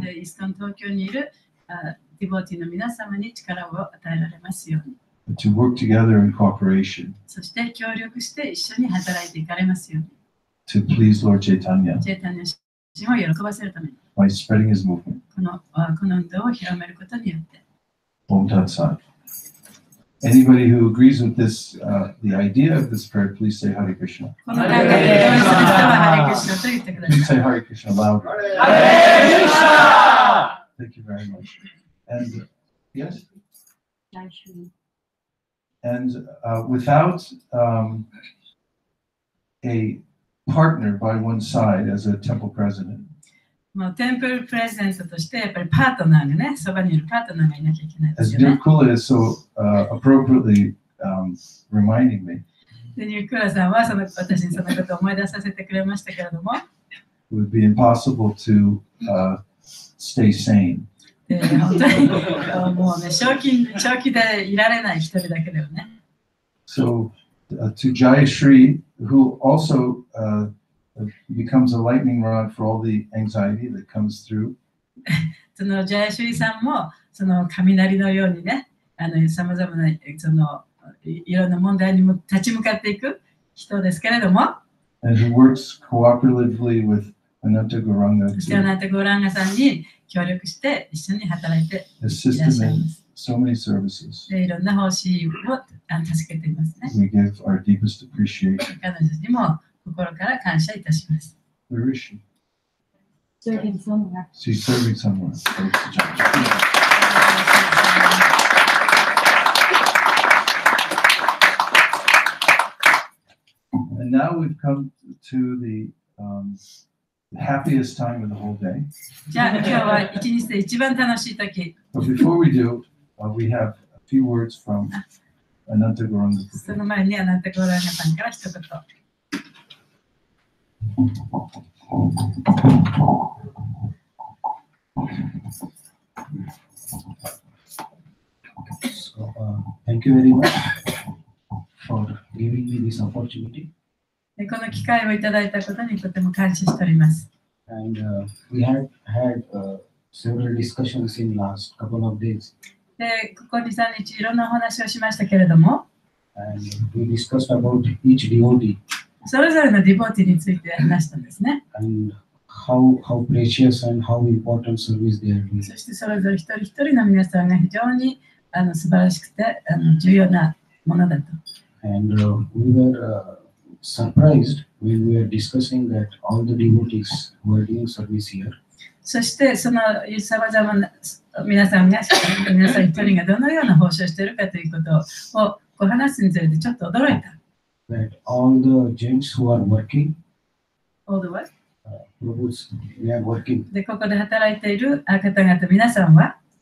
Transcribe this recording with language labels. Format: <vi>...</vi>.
<ja>で、イスコン東京にいるディボティの皆様に力を与えられますように。</ja> <en>to work together in cooperation</en> <ja>そして協力して一緒に働いていかれますように。</ja> <en>to please Lord Chaitanya</en> <ja>チェイタニア神を喜ばせるために、</ja> <en>by spreading his movement.</en> <ja>この運動を広めることによって。</ja> <sa>Om Tat Sat.</sa> <en>Anybody who agrees with this, the idea of this prayer, please say Hare Krishna.</en> <ja>この考えに同意する人はハリクシナと言ってくだ</ja> <en>Please</en> <ja>さ</ja> <en>say</en> <ja>い。</ja> <en>Hare Krishna louder. Hare Krishna! Thank you very much. And yes, Jai Shri. and without a partner by one side as a temple president,</en> <ja>もうテンプルプレゼントとしてやっぱりパートナーがね、そばにいるパートナーがいなきゃいけないで</ja> <en>as</en> <ja>すよね。</ja> <en>Nirkula is so appropriately reminding me,</en> <ja>で、ニュークラさんは私にそのことを思い出させてくれましたけれども、</ja> <en>it would be impossible to stay sane.</en> <ja>で本当にもうね、正気でいられない一人だけだよね。</ja> <en>So to Jayashri, who also becomes a lightning rod for all the anxiety that comes through,</en> <ja>そのジャヤシュリさんもその雷のようにね、さまざまなそのいろんな問題にも立ち向かっていく人ですけれども、</ja> <en>and who works cooperatively with Ananta Gauranga</en> <ja>そしてあ</ja> <en>to</en> <ja>なたゴーランガさんに協力して一緒に働いて</ja> <en>assist</en> <ja>いらっしゃ</ja> <en>him</en> <ja>い</ja> <en>in</en> <ja>ます。</ja> <en>so many services.</en> <ja>で、いろんな方針を助けていますね。</ja> <en>We give our deepest appreciation.</en> <ja>彼女にも心から感謝いたします。</ja> <en>Where is she? Serving somewhere. She's serving somewhere. Thanks to Jayashri. And now we've come to the happiest time of the whole day.</en> <ja>じゃあ今日は一日で一番楽しい時、</ja> <en>But before we do, we have a few words from Ananta Gauranga.</en> <ja>その前にあなたゴーランガさんから一言。</ja> <en>So, thank you very much for giving me this opportunity.</en> <ja>でこの機会をいただいたことにとても感謝しております。</ja> <en>And we had several discussions in last couple of days.</en> <ja>で、ここ2、3日いろんなお話をしましたけれども、</ja> <en>And we discussed about each devotee</en> <ja>それぞれのディボティについて話したんですね。</ja> <en>and how precious and how important service they are doing.</en> <ja>そしてそれぞれ一人一人の皆さんが非常に素晴らしくて重要なものだと。</ja> <en>And we were surprised when we were discussing that all the devotees who are doing service here,</en> <ja>そしてそのさまざまな皆さん一人がどのような奉仕をしているかということをこう話すにつれてちょっと驚いた。</ja> <en>that all the gents who are working, All the what? Prabhus, they are working.</en> <ja>で、ここで働いている方々皆さんは、</ja>